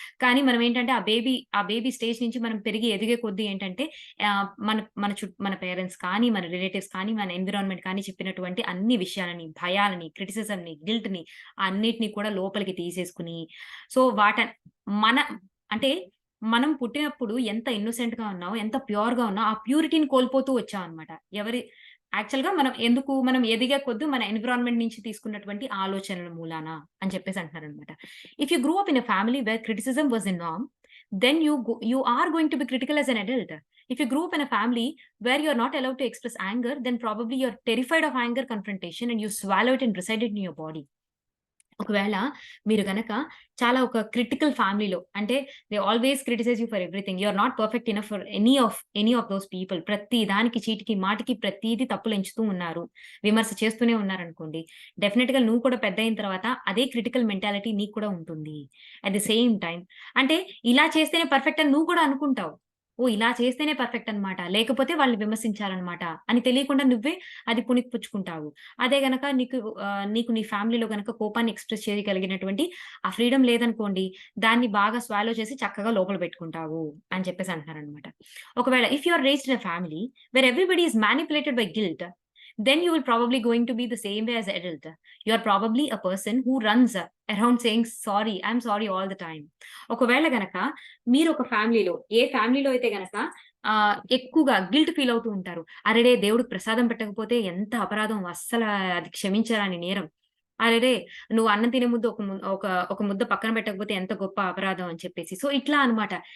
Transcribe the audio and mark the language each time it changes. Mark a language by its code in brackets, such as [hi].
[te] కానీ మనమేంటంటే ఆ baby stage నుంచి మనం పెరిగి ఎదిగే కొద్దీ ఏంటంటే మన మన పేరెంట్స్ కానీ, మన రిలేటివ్స్ కానీ, మన ఎన్విరాన్మెంట్ కానీ చెప్పినటువంటి అన్ని విషయాలని, భయాలని, క్రిటిసిజంని, గిల్ట్‌ని అన్నిటిని కూడా లోపలికి తీసేసుకొని సో, మన అంటే మనం పుట్టినప్పుడు ఎంత ఇన్నోసెంట్‌గా ఉన్నామో, ఎంత ప్యూర్‌గా ఉన్నామో, ఆ ప్యూరిటీని కోల్పోతూ వచ్చామనమాట. యాక్చువల్‌గా మనం ఎదిగే కొద్దీ మన ఎన్విరాన్మెంట్ నుంచి తీసుకున్నటువంటి ఆలోచనల మూలాన అని చెప్పేసి అంటున్నారనమాట. [en] If you grow up in a family where criticism was a norm, then you are going to be critical as an adult. If you grew up in a family where you're not allowed to express anger, then probably you're terrified of anger confrontation and you swallow it and reside it in your body. [te] ఒకవేళ మీరు గనక చాలా ఒక critical ఫ్యామిలీలో అంటే [en] They always criticise you for everything. You are not perfect enough for any of those people. [te] ప్రతి దానికి చీటికి, మాటికి ప్రతీది తప్పులు ఎంచుతూ ఉన్నారు. విమర్శ చేస్తూనే ఉన్నారనుకోండి. డెఫినిట్‌గా నువ్వు కూడా పెద్దయిన తర్వాత అదే క్రిటికల్ మెంటాలిటీ నీకు కూడా ఉంటుంది. [en] at the same time [te] అంటే ఇలా చేస్తేనే పర్ఫెక్ట్ అని నువ్వు కూడా అనుకుంటావు. ఓహ్! ఇలా చేస్తేనే పర్ఫెక్ట్ అన్నమాట. లేకపోతే వాళ్ళని విమర్శించాలన్నమాట అని తెలియకుండా నువ్వే అది పుణికిపుచ్చుకుంటావు. అదే గనక నీకు నీ ఫ్యామిలీలో గనక కోపాన్ని ఎక్స్‌ప్రెస్ చేయగలిగినటువంటి ఆ ఫ్రీడమ్ లేదనుకోండి, దాన్ని బాగా స్వాలో చేసి చక్కగా లోపల పెట్టుకుంటావు అని చెప్పేసి అంటున్నారనమాట. [en] ఒకవేళ if you are raised in a family where everybody is manipulated by guilt, then you will probably going to be the same way as an adult. You are probably a person who runs around saying sorry, I'm sorry all the time. [te] ఒకవేళ గనక మీరొక ఫ్యామిలీలో ఏ ఫ్యామిలీలో అయితే గనక ఎక్కువగా guilt feel అవుతూ ఉంటారు. అరెరే! దేవుడికి ప్రసాదం పెట్టకపోతే ఎంత అపరాధం అస్సల అది క్షమించరాని నేరం. అరెరే! నువ్వు అన్నం తినే ముద్ద ఒక ముద్ద పక్కన పెట్టకపోతే ఎంత గొప్ప అపరాధం అని చెప్పేసి. సో, ఇట్లా అన్నమాట.